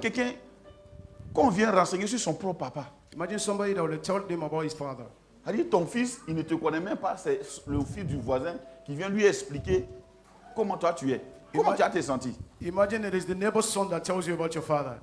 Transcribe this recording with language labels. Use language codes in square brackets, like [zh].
[fr] quelqu'un, quand on vient renseigner sur son propre papa, [en] Imagine somebody that will tell them about his father. [fr] c'est-à-dire ton fils, il ne te connaît même pas, c'est le fils du voisin qui vient lui expliquer comment toi tu es. Comment tu as te senti? [en] Imagine it is the neighbor's son that tells you about your father.